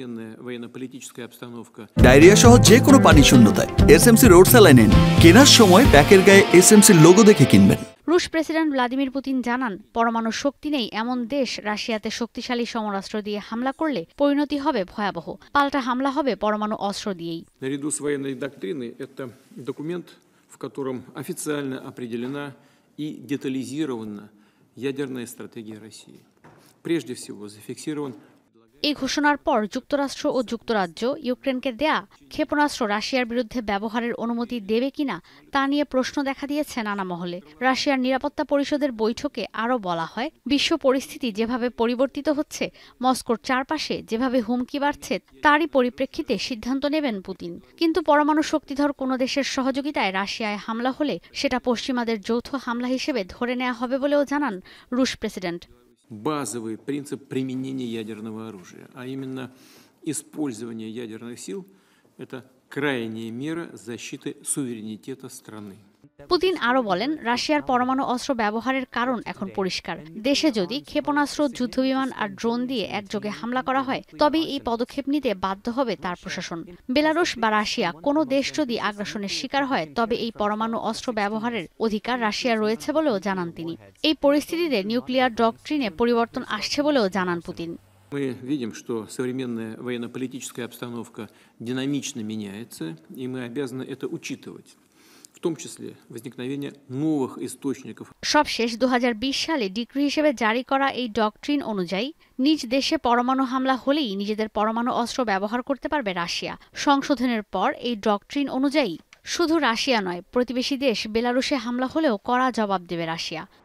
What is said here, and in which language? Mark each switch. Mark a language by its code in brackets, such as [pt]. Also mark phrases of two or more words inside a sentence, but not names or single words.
[bn] ডায়রিয়া সহ যে কোনো পানি শূন্যতায় এসএমসি রোড স্যালাইন নিন। কেনার সময় প্যাকের গায়ে এসএমসি লোগো দেখে কিনবেন। রুশ প্রেসিডেন্ট ভ্লাদিমির পুতিন জানান, পরমাণু শক্তি নেই এমন দেশ রাশিয়াতে শক্তিশালী সমরাস্ত্র দিয়ে হামলা করলে পরিণতি হবে ভয়াবহ। পাল্টা হামলা হবে পরমাণু অস্ত্র দিয়েই। [ru] Наряду с военной доктриной это документ, в котором официально определена и детализирована ядерная стратегия России. Прежде всего зафиксирован [bn] এই ঘোষণার পর যুক্তরাষ্ট্র ও যুক্তরাজ্য ইউক্রেনকে দেয়া ক্ষেপণাস্ত্র রাশিয়ার বিরুদ্ধে ব্যবহারের অনুমতি দেবে কিনা তা নিয়ে প্রশ্ন দেখা দিয়েছে নানা মহলে। রাশিয়ার নিরাপত্তা পরিষদের বৈঠকে আরও বলা হয়, বিশ্ব পরিস্থিতি যেভাবে পরিবর্তিত হচ্ছে, মস্কোর চারপাশে যেভাবে হুমকি বাড়ছে, তারই পরিপ্রেক্ষিতে সিদ্ধান্ত নেবেন পুতিন। কিন্তু পরমাণু শক্তিধর কোনো দেশের সহযোগিতায় রাশিয়ায় হামলা হলে সেটা পশ্চিমাদের যৌথ হামলা হিসেবে ধরে নেওয়া হবে বলেও জানান রুশ প্রেসিডেন্ট। [ru] базовый принцип применения ядерного оружия, а именно использование ядерных сил – это крайняя мера защиты суверенитета страны. [bn] পুতিন আরও বলেন, রাশিয়ার পরমাণু অস্ত্র ব্যবহারের কারণ এখন পরিষ্কার। দেশে যদি ক্ষেপণাস্ত্র, যুদ্ধবিমান আর ড্রোন দিয়ে একযোগে হামলা করা হয়, তবেই এই পদক্ষেপ নিতে বাধ্য হবে তার প্রশাসন। বেলারুশ বা রাশিয়া কোনো দেশ যদি আগ্রাসনের শিকার হয়, তবে এই পরমাণু অস্ত্র ব্যবহারের অধিকার রাশিয়ার রয়েছে বলেও জানান তিনি। এই পরিস্থিতিতে [en] nuclear doctrine [bn] পরিবর্তন আসছে বলেও জানান পুতিন। [ru] Мы видим, что современная военно-политическая обстановка динамично меняется, и мы обязаны это учитывать. В том числе возникновение новых источников. [bn] সবশেষ 2020 সালে ডিক্রি হিসেবে জারি করা এই ডক্ট্রিন অনুযায়ী নিজ দেশে পরমাণু হামলা হলেই নিজেদের পরমাণু অস্ত্র ব্যবহার করতে পারবে রাশিয়া। সংশোধনের পর এই ডক্ট্রিন অনুযায়ী শুধু রাশিয়া নয়, প্রতিবেশী দেশ বেলারুশে হামলা হলেও কড়া জবাব দেবে রাশিয়া।